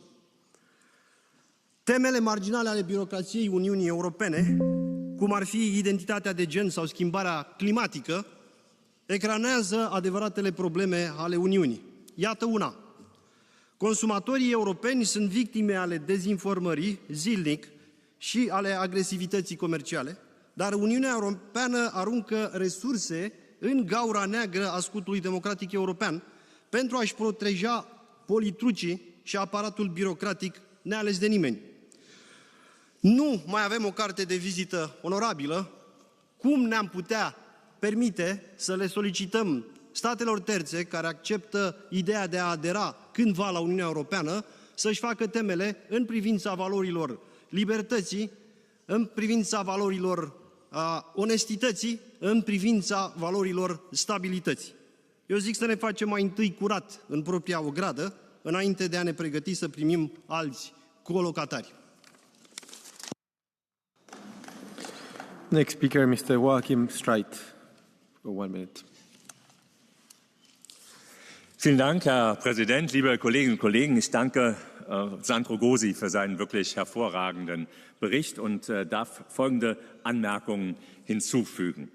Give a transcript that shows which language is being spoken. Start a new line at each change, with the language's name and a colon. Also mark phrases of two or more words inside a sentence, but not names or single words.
Romanian: Temele marginale ale birocrației Uniunii Europene, cum ar fi identitatea de gen sau schimbarea climatică, ecranează adevăratele probleme ale Uniunii. Iată una. Consumatorii europeni sunt victime ale dezinformării zilnic și ale agresivității comerciale, dar Uniunea Europeană aruncă resurse în gaura neagră a scutului democratic european pentru a-și proteja politrucii și aparatul birocratic neales de nimeni. Nu mai avem o carte de vizită onorabilă. Cum ne-am putea permite să le solicităm statelor terțe care acceptă ideea de a adera cândva la Uniunea Europeană să-și facă temele în privința valorilor libertății, în privința valorilor onestității, în privința valorilor stabilității. Eu zic să ne facem mai întâi curat în propria ogradă, înainte de a ne pregăti să primim alți colocatari.
English: Next speaker, Mr. Joachim Streit, for 1 minute.
German: Vielen Dank, Herr Präsident, liebe Kolleginnen und Kollegen. Ich danke Sandro Gosi für seinen wirklich hervorragenden Bericht und darf folgende Anmerkungen hinzufügen.